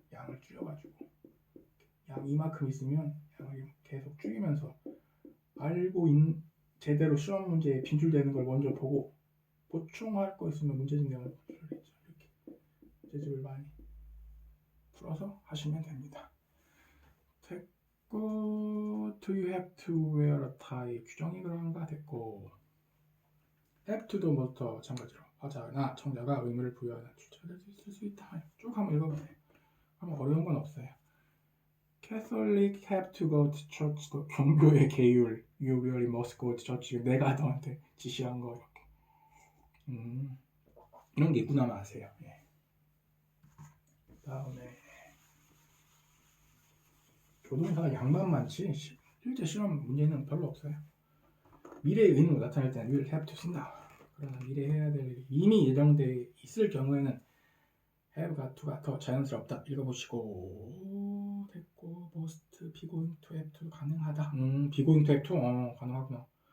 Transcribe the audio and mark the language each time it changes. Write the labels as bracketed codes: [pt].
[ko] 양을 줄여가지고 양 이만큼 있으면 양을 계속 줄이면서 제대로 시험 문제에 빈출되는 걸 먼저 보고 보충할 거 있으면 문제집 내용을 이렇게 문제집을 많이 풀어서 하시면 됩니다. [en] 됐고 Do you have to wear a tie? [ko] 규정이 그런가? 됐고 have to도 뭐부터 마찬가지로 화자나 청자가 의무를 부여하는 주체를 쓸 수 있다. 쭉 한번 읽어보세요. 아무 어려운 건 없어요. [en] Catholic have to go to church. [ko] 종교의 계율. [en] You really must go to church. [ko] 내가 너한테 지시한 거 이렇게. 이런 게 있구나 아세요. 예. 다음에 조동사가 양만 많지 실제 실험 문제는 별로 없어요. 미래의 의무로 나타날 때는 will have to 쓴다. 그러나 미래에 해야 될 일이 이미 예정돼 있을 경우에는 have got to가 더 자연스럽다. 읽어보시고 됐고 must, be going to, have to 가능하다. be going to, have to 가능하구나.